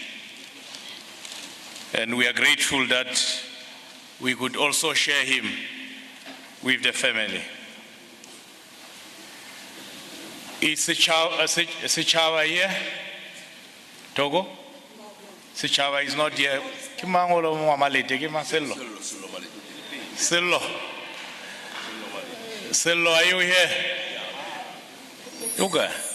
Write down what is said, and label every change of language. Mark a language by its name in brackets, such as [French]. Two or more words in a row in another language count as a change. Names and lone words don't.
[English] And we are grateful that we could also share him with the family. Is Sichava here? Togo? Sichava is not here. Kimangolo Mamalete, Kimasello. Sello. Sello, are you here? Yoga.